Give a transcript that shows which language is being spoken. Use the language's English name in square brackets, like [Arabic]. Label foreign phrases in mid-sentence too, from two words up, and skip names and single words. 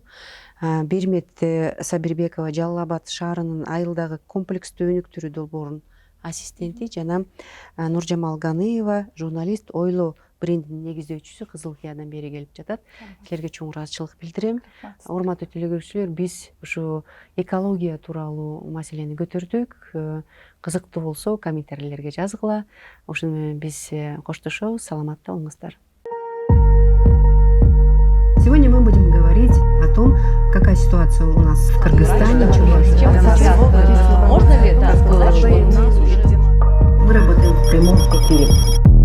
[Kyrgyz] Бирмет Сабирбекова Жалал Абад шаарынын айылдагы комплекстүү өнүктүрүү долбоорунун ассистенти жана Нуржамал Ганыева журналист Ойло брендинин негиздөөчүсү Кызыл Кыядан бери келип жатат. Силерге чоң ыраазычылык билдирем. Урматтуу телекөрүүчүлөр, биз ушу экология тууралуу маселени көтөрдүк. Кызыктуу болсо комментарийлерге жазгыла. Ошону менен биз коштошобуз. Саламатта болуңуздар. [Russian] Сегодня мы будем говорить о том, какая ситуация у нас в Кыргызстане. Можно ли это сказать, что у нас уже... Мы работаем в прямом эфире.